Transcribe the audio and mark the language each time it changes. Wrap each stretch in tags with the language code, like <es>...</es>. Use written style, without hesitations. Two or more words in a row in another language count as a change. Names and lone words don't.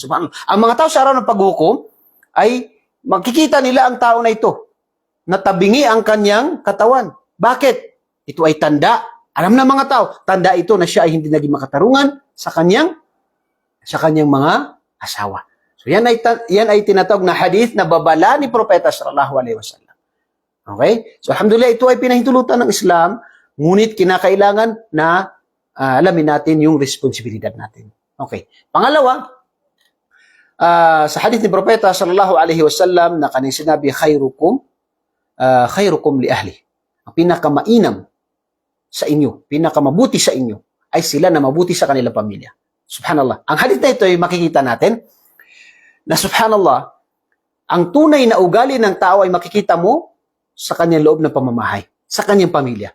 <tl>So, ang mga tao sa araw ng paghukom ay makikita nila ang tao na ito. Natabingi ang kanyang katawan. Bakit? Ito ay tanda. Alam na mga tao, tanda ito na siya ay hindi naging makatarungan sa kanyang mga asawa. So yan ay tinatawag na hadith na babala ni Propeta</tl> <ar>صلى الله عليه وسلم.</ar> <tl>Okay? So alhamdulillah, ito ay pinahintulutan ng Islam, ngunit kinakailangan na alamin natin yung responsibilidad natin. Okay. Pangalawa, sa hadith ni Propeta</tl> <ar>صلى الله عليه وسلم</ar> <tl>na kanyang sinabi,</tl> <ar>خيركم لأهلي.</ar> <tl>Ang pinakamainam sa inyo, pinakamabuti sa inyo, ay sila na mabuti sa kanilang pamilya. Subhanallah. Ang hadith na ito ay makikita natin na subhanallah, ang tunay na ugali ng tao ay makikita mo sa kanyang loob ng pamamahay, sa kanyang pamilya.</tl>